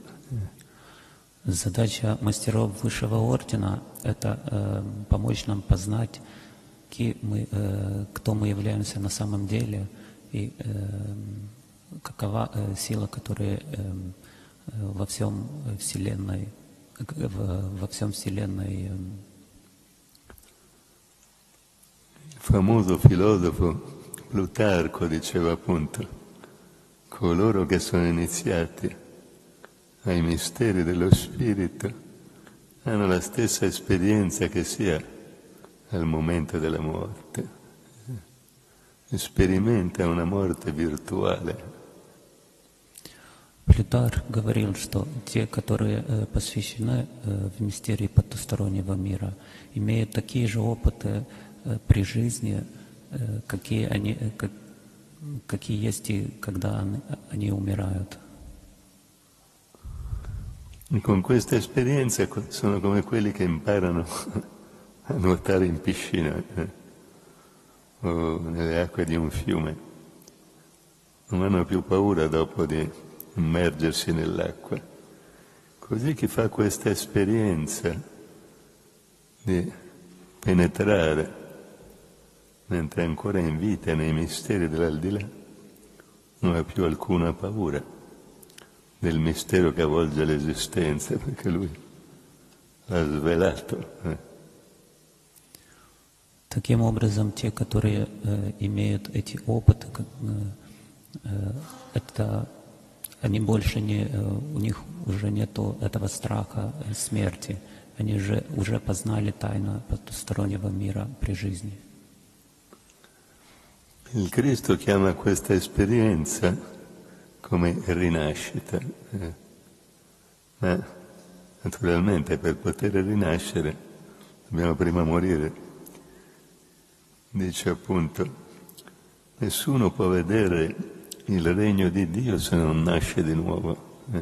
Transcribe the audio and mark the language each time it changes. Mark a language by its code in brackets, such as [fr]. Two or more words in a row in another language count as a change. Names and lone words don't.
[ru] Задача мастеров высшего ордена – это помочь нам познать, кто мы являемся на самом деле и какова сила, которая во всем Вселенной. [it] Il famoso filosofo Plutarco diceva appunto: coloro che sono iniziati ai misteri dello spirito hanno la stessa esperienza che si ha al momento della morte. Sperimenta una morte virtuale. [ru] Плютарх говорил, что те, которые посвящены в мистерии потустороннего мира, имеют такие же опыты при жизни, какие есть и когда они умирают. [it] E con questa esperienza sono come quelli che imparano a nuotare in piscina o nelle acque di un fiume. Non hanno più paura dopo di immergersi nell'acqua. Così chi fa questa esperienza di penetrare mentre è ancora in vita nei misteri dell'aldilà non ha più alcuna paura del mistero che avvolge l'esistenza, perché lui l'ha svelato. [ru] Таким образом, те, которые имеют эти опыты, они больше у них уже нету этого страха смерти. Они же уже познали тайну потустороннего мира при жизни. [it] Il Cristo chiama questa esperienza come rinascita, ma naturalmente per poter rinascere dobbiamo prima morire. Dice appunto, nessuno può vedere il regno di Dio se non nasce di nuovo.